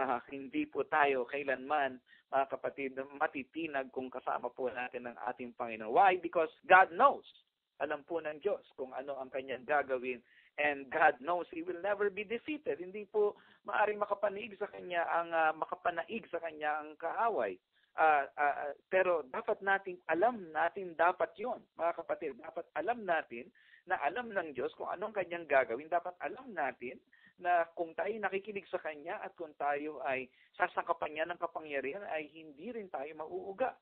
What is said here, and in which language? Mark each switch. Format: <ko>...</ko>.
<tl>Hindi po tayo kailanman, mga kapatid, matitinag kung kasama po natin ang ating Panginoon. Why?</tl> <en>Because God knows.</en> <tl>Alam po ng Diyos kung ano ang kanyang gagawin.</tl> <en>And God knows He will never be defeated.</en> <tl>Hindi po maaaring makapanaig sa kanya ang kaaway. Pero dapat alam natin dapat yon, mga kapatid. Dapat alam natin na alam ng Diyos kung anong kanyang gagawin. Dapat alam natin na kung tayo nakikinig sa kanya at kung tayo ay sasangkapan niya ng kapangyarihan, ay hindi rin tayo mauuga.</tl>